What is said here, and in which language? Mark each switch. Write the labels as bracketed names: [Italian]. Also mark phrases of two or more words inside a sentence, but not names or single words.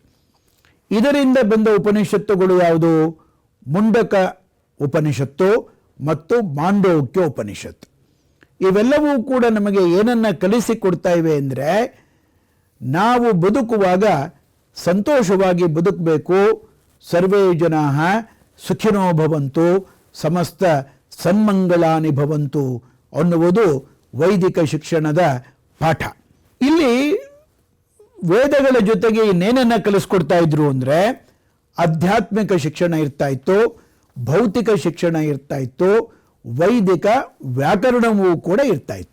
[Kannada] ಇದರಿಂದ ಬಂದ ಉಪನಿಷತ್ತುಗಳು ಯಾವುದು? ಮುಂಡಕ ಉಪನಿಷತ್ತು ಮತ್ತು ಮಾಂಡೋಕ್ಯ ಉಪನಿಷತ್ತು. ಇವೆಲ್ಲವೂ ಕೂಡ ನಮಗೆ ಏನನ್ನು ಕಲಿಸಿಕೊಡ್ತಾ ಇವೆ ಅಂದರೆ, ನಾವು ಬದುಕುವಾಗ ಸಂತೋಷವಾಗಿ ಬದುಕಬೇಕು. [Sanskrit] ಸರ್ವೇ ಜನಾಃ ಸುಖಿನೋ ಭವಂತು, ಸಮಸ್ತ ಸನ್ಮಂಗಳಾನಿ ಭವಂತು [Kannada] ಅನ್ನುವುದು ವೈದಿಕ ಶಿಕ್ಷಣದ ಪಾಠ. ಇಲ್ಲಿ ವೇದಗಳ ಜೊತೆಗೆ ಇನ್ನೇನನ್ನು ಕಲಿಸ್ಕೊಡ್ತಾ ಇದ್ರು ಅಂದರೆ, ಆಧ್ಯಾತ್ಮಿಕ ಶಿಕ್ಷಣ ಇರ್ತಾ ಇತ್ತು, ಭೌತಿಕ ಶಿಕ್ಷಣ ಇರ್ತಾ ಇತ್ತು, ವೈದಿಕ ವ್ಯಾಕರಣವೂ ಕೂಡ ಇರ್ತಾ ಇತ್ತು.